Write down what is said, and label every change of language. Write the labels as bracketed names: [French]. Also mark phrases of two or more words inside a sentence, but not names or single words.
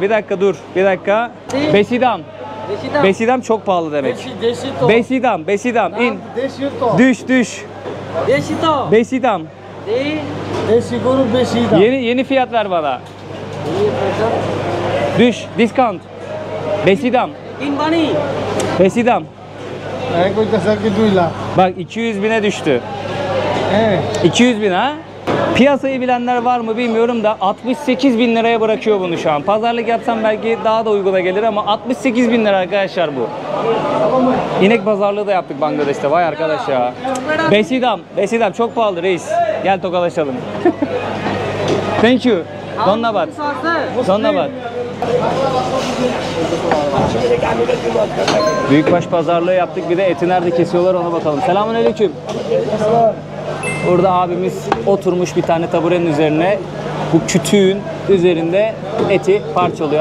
[Turkish] Bir dakika. Besidam. Besidam çok pahalı demek. Besidam. İn. Düş. Besidam. Yeni fiyat ver bana. Düş. Discount. Besidam. Besidam. Saya kau tak sakit tu lah. Bak 200 bine düştü. 200 bin ha? Piyasayı bilenler var mı bilmiyorum da 68 bin liraya bırakıyor bunu şu an. Pazarlık yapsam belki daha da uyguna gelir ama 68 bin lira arkadaşlar bu. İnek pazarlığı da yaptık Bangladeş'te. Vay arkadaş ya. Besidam çok pahalı reis. Gel tokalaşalım. [English] Thank you. [Turkish] Donnabat. Donnabat. Büyükbaş pazarlığı yaptık. Bir de eti nerede kesiyorlar ona bakalım. Selamünaleyküm. Burada abimiz oturmuş bir tane taburenin üzerine. Bu kütüğün üzerinde eti parçalıyor.